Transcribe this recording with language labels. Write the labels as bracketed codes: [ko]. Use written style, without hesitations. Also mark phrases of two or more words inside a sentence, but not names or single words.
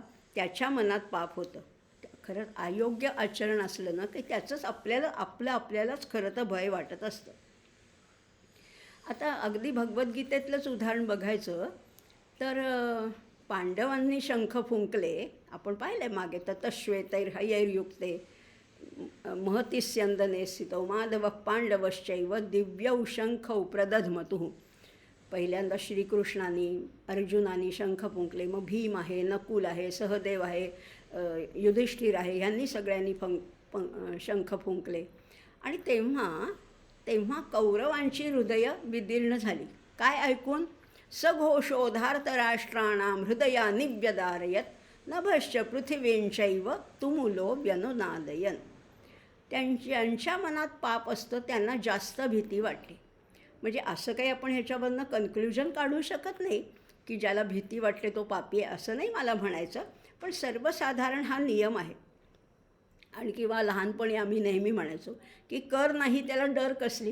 [mr] त्याच्या मनात पाप होतं. खरंच अयोग्य आचरण असलं ना की त्याचंच आपल्यालाच खरं तर भय वाटत असतं. आता अगदी भगवद्गीतेतलंच उदाहरण बघायचं तर पांडवांनी शंख फुंकले, आपण पाहिलं मागे, [sa] ततश्वेतैर्हयैर्युक्ते महतिस्यंदने स्थितो माधवः पांडवश्चैव दिव्यौ शंखौ प्रदध्मतुः. [mr] पहिल्यांदा श्रीकृष्णाने, अर्जुनाने शंख फुंकले, मग भीम आहे, नकुल आहे, सहदेव आहे, युधिष्ठिर आहे, ह्यांनी सगळ्यांनी शंख फुंकले. आणि तेव्हा कौरवांची हृदय विदीर्ण झाली. काय ऐकून? [sa] सघोषोधार्तराष्ट्राणां हृदया निव्यदारयत नभश्च पृथिवींचैव तुमुलो व्यनुनादयन. [mr] त्यांच्या मनात पाप असतं, त्यांना जास्त भीती वाटली. म्हणजे असं काही आपण ह्याच्यावरनं कन्क्ल्युजन काढू शकत नाही की ज्याला भीती वाटते तो पापी आहे, असं नाही मला म्हणायचं. पण सर्वसाधारण हा नियम आहे. आणि किंवा लहानपणी आम्ही नेहमी म्हणायचो की कर नाही त्याला डर कसली.